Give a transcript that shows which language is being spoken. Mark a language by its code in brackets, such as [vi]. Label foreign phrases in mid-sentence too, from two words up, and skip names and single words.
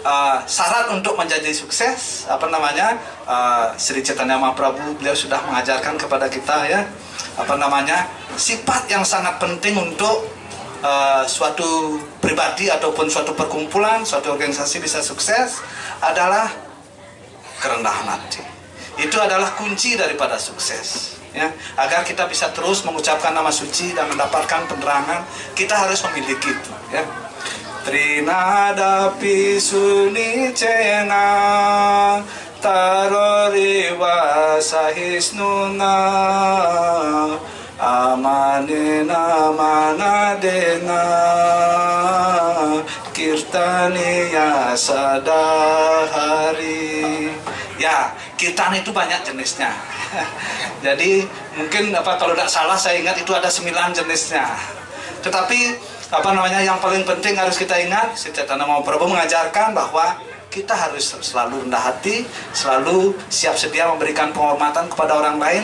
[id] syarat untuk menjadi sukses, apa namanya, Sri Chaitanya Mahaprabhu beliau sudah mengajarkan kepada kita ya, apa namanya, sifat yang sangat penting untuk suatu pribadi ataupun suatu perkumpulan, suatu organisasi bisa sukses adalah kerendahan hati. Itu adalah kunci daripada sukses. Ya, agar kita bisa terus mengucapkan nama suci dan mendapatkan penerangan, kita harus memiliki itu. Ya. [sa] Trinadapi sunicena tarori wasahisnuna amanena manadena kirtaniya sadahari. [id] Ya, kirtan itu banyak jenisnya. Jadi mungkin kalau tidak salah saya ingat itu ada 9 jenisnya. Tetapi apa namanya, yang paling penting harus kita ingat, Sri Chaitanya Mahaprabhu mengajarkan bahwa kita harus selalu rendah hati, selalu siap sedia memberikan penghormatan kepada orang lain.